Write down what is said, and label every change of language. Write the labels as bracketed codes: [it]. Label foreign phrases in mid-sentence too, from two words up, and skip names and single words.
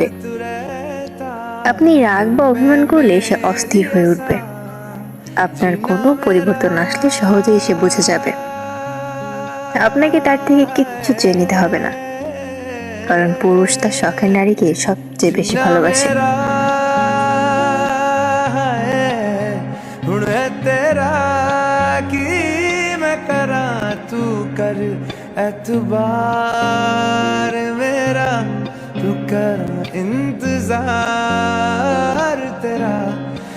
[bn] আপনি রাগ বা অভিমান করলে সে অস্থির হয়ে উঠবে। আপনার কোনো পরিবর্তন আসলে সহজেই সে বুঝে যাবে। আপনাকে তার থেকে কিচ্ছু চেয়ে নিতে হবে না, কারণ পুরুষ তার শখের নারীকে সবচেয়ে বেশি ভালোবাসে। [pa] ਤੇਰਾ ਕੀ ਮੈਂ ਕਰਾ ਤੂ ਕਰ ਏਤਬਾਰ ਮੇਰਾ, ਤੂ ਕਰ ਇੰਤਜ਼ਾਰ ਤੇਰਾ।